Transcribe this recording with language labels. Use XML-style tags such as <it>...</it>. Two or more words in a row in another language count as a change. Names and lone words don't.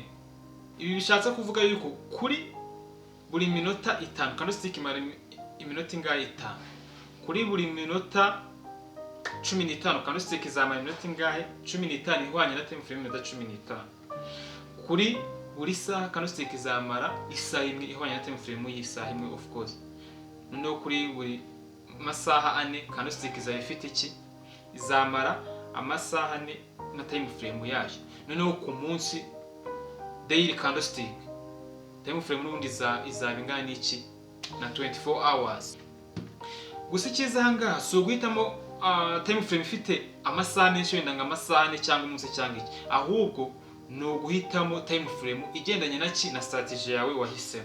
<rw>Ibi bishatse kuvuga yuko kuri buri minota 5 candlestick imara iminota ingahe? 5. Kuri buri minota 15 candlestick izamara iminota ingahe? 15, ihwanye na</rw> <en>time frame</en> <rw>y'umunota 15. Kuri buri saha candlestick izamara isaha imwe, ihwanye na</rw> <en>time frame</en> <rw>y'isaha imwe</rw> <en>of course.</en> <rw>Noneho kuri buri masaha ane candlestick izaba ifite iki? Izamara amasaha ane na</rw> <en>time frame</en> <rw>yayo. Noneho ku munsi</rw> <en>daily candlestick time frame</en> <rw>n'ubundi izaba ingana n'iki? Na 24 hours. Gusa icyiza ahangaha si uguhitamo</rw> <en>time frame</en> <rw>ifite amasaha menshi wenda nga amasaha ane cyangwa umunsi cyangwa iki, ahubwo no guhitamo</rw> <en>time frame</en> <rw>igendanye na strategy yawe wahisemo.</rw>